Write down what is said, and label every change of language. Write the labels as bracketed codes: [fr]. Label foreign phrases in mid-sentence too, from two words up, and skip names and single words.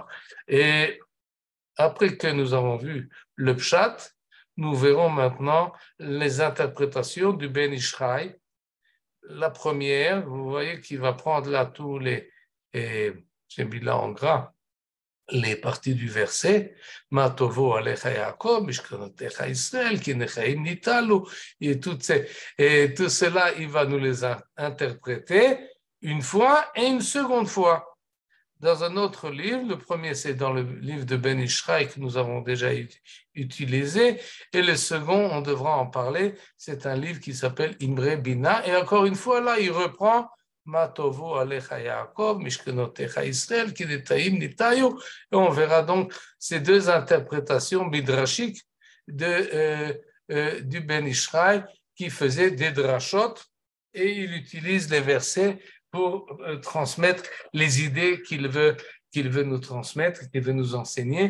[fr] Et après que nous avons vu le pshat, nous verrons maintenant les interprétations du Ben Ishraï. La première, vous voyez qu'il va prendre là tous j'ai mis là en gras, les parties du verset, [he] מה טובו אהליך יעקב, משכנותיך ישראל, כי נחלים נטיו, [fr] et tout cela, il va nous les interpréter une fois et une seconde fois. Dans un autre livre, le premier c'est dans le livre de Ben Ishraï que nous avons déjà utilisé, et le second, on devra en parler, c'est un livre qui s'appelle Imre Bina, et encore une fois là, il reprend [he] מה טובו אהליך יעקב, משכנותיך ישראל, כי נטעים נטיו, [fr] et on verra donc ces deux interprétations midrashiques du Ben Ishraï qui faisait des drashot, et il utilise les versets pour transmettre les idées qu'il veut nous transmettre, qu'il veut nous enseigner.